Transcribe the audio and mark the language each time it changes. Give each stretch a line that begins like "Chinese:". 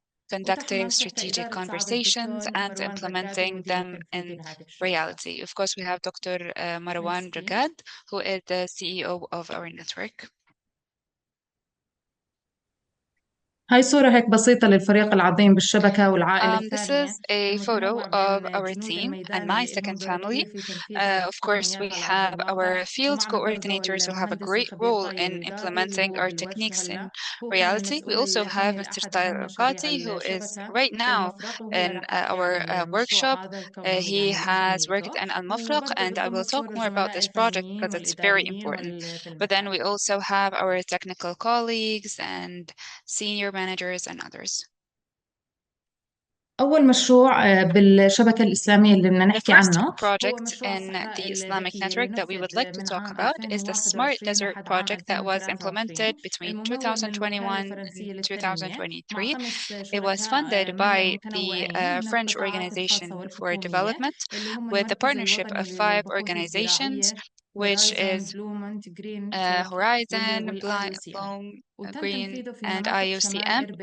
English: conducting strategic conversations and implementing them in reality. Of course, we have Dr. Marwan Ragad, who is the CEO of our network.
Arabic: هاي صورة هيك بسيطة للفريق العظيم بالشبكة والعائلة
English: This
Arabic: الثانية
English: is a photo of our team and my second family. Of course, we have our field coordinators who have a great role in implementing our techniques in reality. We also have Mr. Talqati, who is right now in our workshop. He has worked in Al-Mafraq, and I will talk more about this project because it's very important. But then we also have our technical colleagues and senior managers and others.
Arabic: أول مشروع بالشبكة الإسلامية اللي بدنا
English: The
Arabic: نحكي
English: first
Arabic: عنه
English: project in the Islamic network that we would like to talk about is the Smart Desert project that was implemented between 2021 and 2023. It was funded by the French Organization for Development with the partnership of 5 organizations, which is Horizon, Bloom, Green, and IOCM.